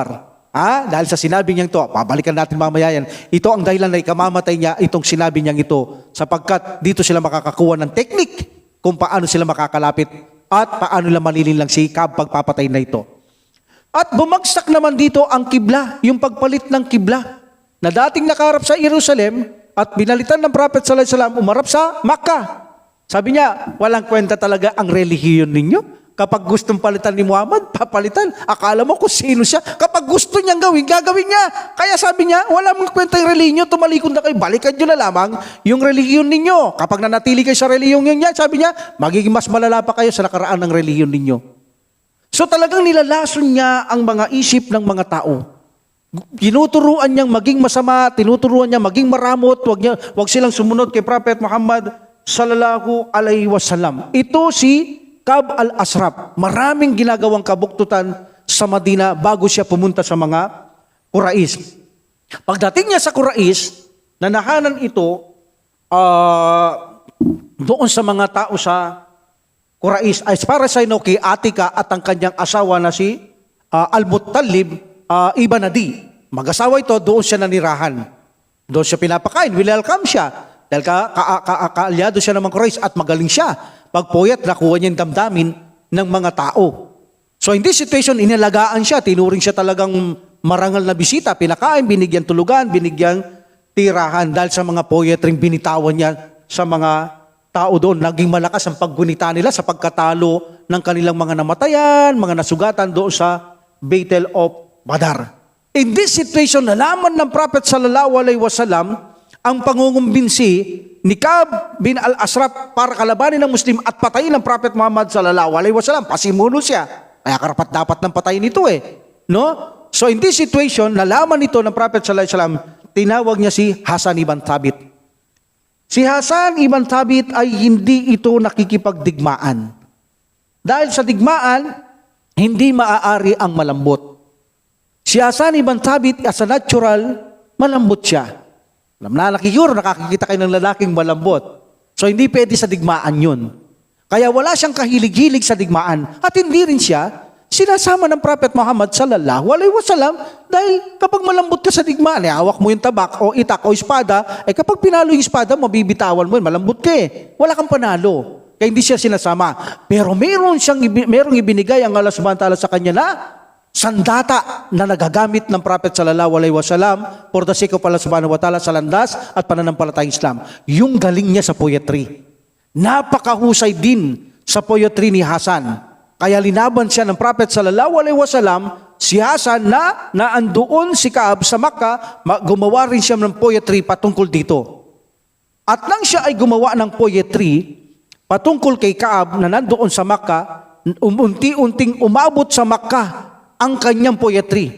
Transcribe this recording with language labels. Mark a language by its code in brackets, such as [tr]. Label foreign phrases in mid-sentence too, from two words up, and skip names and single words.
[tl] Dahil sa sinabi niyang ito, pabalikan natin mamaya yan, ito ang dahilan na ikamamatay niya itong sinabi niyang ito, sapagkat dito sila makakakuha ng teknik kung paano sila makakalapit at paano lang malilin lang si Kaab pagpapatay na ito. At bumagsak naman dito ang kibla, yung pagpalit ng kibla, na dating nakaharap sa Jerusalem at binalitan ng Prophet [ar] صلى الله عليه وسلم, [tl] umarap sa Makkah. Sabi niya, walang kwenta talaga ang relihiyon ninyo. Kapag gustong palitan ni Muhammad, papalitan. Akala mo kung sino siya. Kapag gusto niyang gawin, gagawin niya. Kaya sabi niya, wala mong kwenta yung relihiyon, tumalikod na kayo, balikan niyo na lamang yung relihiyon ninyo. Kapag nanatili kayo sa relihiyon niya, sabi niya, magiging mas malala pa kayo sa nakaraan ng relihiyon ninyo. So talagang nilalason niya ang mga isip ng mga tao. Tinuturuan niyang maging masama, tinuturuan niya maging maramot, wag silang sumunod kay Prophet Muhammad [ar] صلى الله عليه وسلم. [tl] Ito si Kaab al-Ashraf, maraming ginagawang kabuktutan sa Madina bago siya pumunta sa mga Quraysh. Pagdating niya sa Quraysh, nanahanan ito doon sa mga tao sa Quraysh. [en] As far as I know, [tl] kay Atika at ang kanyang asawa na si Al-Muttalib ibn Adi. Mag-asawa ito, doon siya nanirahan. Doon siya pinapakain, welcome siya. Dahil kaalyado siya ng mga Quraysh at magaling siya. Pagpuyat, nakuha niya yung damdamin ng mga tao. [en] So in this situation, [tl] inalagaan siya, tinuring siya talagang marangal na bisita, pinakain, binigyan tulugan, binigyan tirahan dahil sa mga poetring binitawan niya sa mga tao doon. Naging malakas ang paggunita nila sa pagkatalo ng kanilang mga namatayan, mga nasugatan doon sa Battle of Badar. [en] In this situation, [tl] nalaman ng Prophet [ar] صلى الله عليه وسلم [tl] ang pangungumbinsi ni Kaab bin al-Ashraf para kalabanin ng Muslim at patayin ng Prophet Muhammad [ar] صلى الله عليه وسلم. [tl] Pasimuno siya. Kaya karapat dapat ng patayin ito eh. [en] No? So in this situation, [tl] nalaman ito ng Prophet [ar] صلى الله عليه وسلم, [tl] tinawag niya si Hasan ibn Thabit. Si Hasan ibn Thabit ay hindi ito nakikipagdigmaan. Dahil sa digmaan, hindi maaari ang malambot. Si Hasan ibn Thabit [en] as a natural, [tl] malambot siya. Alam na, nakikita kayo ng lalaking malambot. So hindi pwede sa digmaan yun. Kaya wala siyang kahilig-hilig sa digmaan. At hindi rin siya sinasama ng Prophet Muhammad [ar] صلى الله عليه وسلم [tl] dahil kapag malambot ka sa digmaan, hawak mo yung tabak o itak o espada, kapag pinalo yung espada, mabibitawan mo yun, malambot ka Wala kang panalo. Kaya hindi siya sinasama. Pero merong ibinigay ang Allah [ar] سبحانه وتعالى [tl] sa kanya na sandata na nagagamit ng Prophet [ar] صلى الله عليه وسلم [en] for the sake of Allah [ar] سبحانه وتعالى [tl] sa landas at pananampalatayang Islam. Yung galing niya sa poetry. Napakahusay din sa poetry ni Hasan. Kaya linaban siya ng Prophet [ar] صلى الله عليه وسلم, [tl] si Hasan na naandoon si Kaab sa Makkah, gumawa rin siya ng poetry patungkol dito. At nang siya ay gumawa ng poetry patungkol kay Kaab na nandoon sa Makkah, unti-unting umabot sa Makkah ang kanyang poetry.